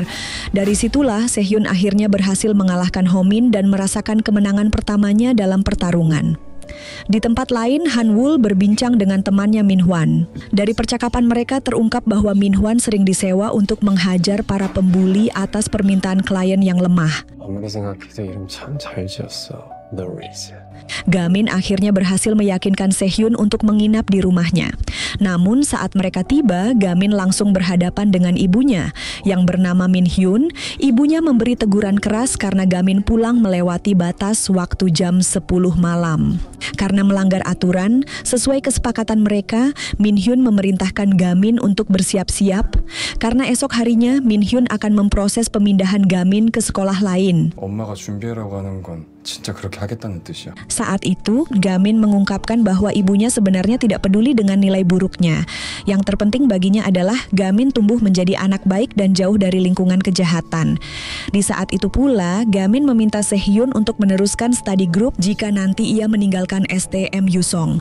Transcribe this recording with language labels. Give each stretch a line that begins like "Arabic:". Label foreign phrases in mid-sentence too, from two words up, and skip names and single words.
Indonesian: Dari situlah Sehyun akhirnya berhasil mengalahkan Homin dan merasakan kemenangan pertamanya dalam pertarungan. Di tempat lain, Han-wul berbincang dengan temannya Min-hwan. Dari percakapan mereka terungkap bahwa Min-hwan sering disewa untuk menghajar para pembuli atas permintaan klien yang lemah.
Korean: 아무리 생각해도 이름 참 잘 지었어.
Indonesian: The Reason. Gamin akhirnya berhasil meyakinkan Sehyun untuk menginap di rumahnya. Namun saat mereka tiba, Gamin langsung berhadapan dengan ibunya yang bernama Min Hyun. Ibunya memberi teguran keras karena Gamin pulang melewati batas waktu jam 10 malam. Karena melanggar aturan, sesuai kesepakatan mereka, Min Hyun memerintahkan Gamin untuk bersiap-siap karena esok harinya Min Hyun akan memproses pemindahan Gamin ke sekolah lain.
Korean: 엄마가 준비하라고 하는 건 진짜 그렇게 하겠다는 뜻이야.
Indonesian: Saat itu, Gamin mengungkapkan bahwa ibunya sebenarnya tidak peduli dengan nilai buruknya. Yang terpenting baginya adalah Gamin tumbuh menjadi anak baik dan jauh dari lingkungan kejahatan. Di saat itu pula, Gamin meminta Sehyun untuk meneruskan
English: study group
Indonesian: jika nanti ia meninggalkan STM Yusong.